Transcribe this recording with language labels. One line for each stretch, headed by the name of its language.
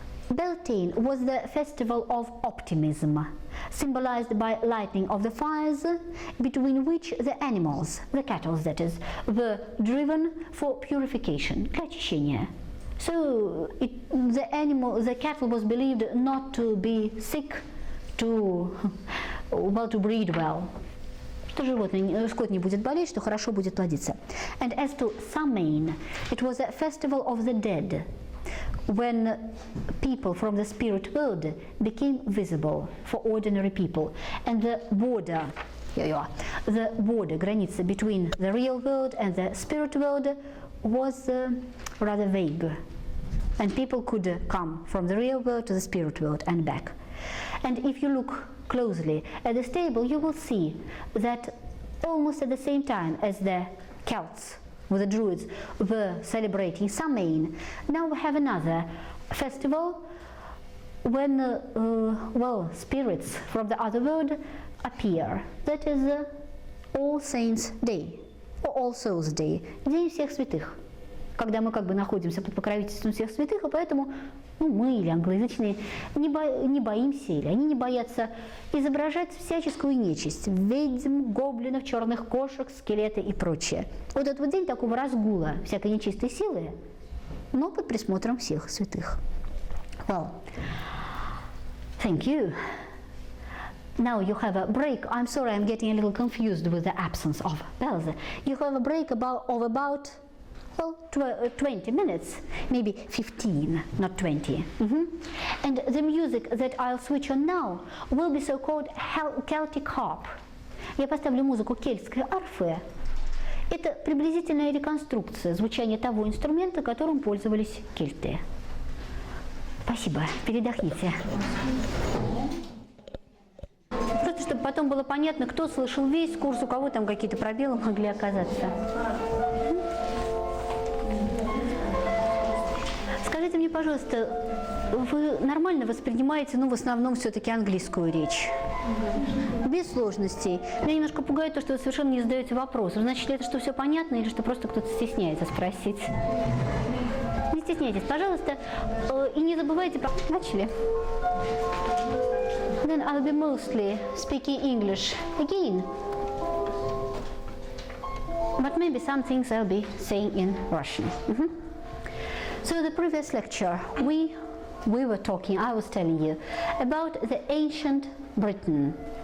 English: Beltane was the festival of optimism, symbolized by lighting of the fires between which the animals, the cattle that is, were driven for purification,
Russian: для очищения.
English: So the cattle was believed not to be sick, to breed well. Что скот не будет болеть, что хорошо будет плодиться. And as to Samhain, it was a festival of the dead, when people from the spirit world became visible for ordinary people, and the border,
Russian: граница
English: between the real world and the spirit world was rather vague, and people could come from the real world to the spirit world and back. And if you look closely at this table, you will see that almost at the same time as the Celts with the Druids were celebrating Samhain, now we have another festival when well, spirits from the other world appear. That is All Saints Day, or All Souls Day,
Russian: День всех святых, когда мы как бы находимся под покровительством всех святых, и поэтому мы или англоязычные не боимся, или они не боятся изображать всяческую нечисть, ведьм, гоблинов, черных кошек, скелеты и прочее. Вот этот вот день такого разгула всякой нечистой силы, но под присмотром всех святых.
English: Well, thank you. Now you have a break. I'm sorry, I'm getting a little confused with the absence of bells. You have a break of about well, 20 minutes, maybe 15, not 20. And the music that I'll switch on now will be so-called Celtic harp.
Russian: Я поставлю музыку кельтской арфы. Это приблизительная реконструкция звучания того инструмента, которым пользовались кельты. Спасибо, передохните. Просто чтобы потом было понятно, кто слышал весь курс, у кого там какие-то пробелы могли оказаться. Скажите мне, пожалуйста, вы нормально воспринимаете, в основном все-таки английскую речь? Без сложностей. Меня немножко пугает то, что вы совершенно не задаете вопросов. Значит ли это, что все понятно, или что просто кто-то стесняется спросить? Не стесняйтесь, пожалуйста, и не забывайте... Начали?
English: Then I'll be mostly speaking English again. But maybe some things I'll be saying in Russian. So the previous lecture, we were talking, I was telling you, about the ancient Britain.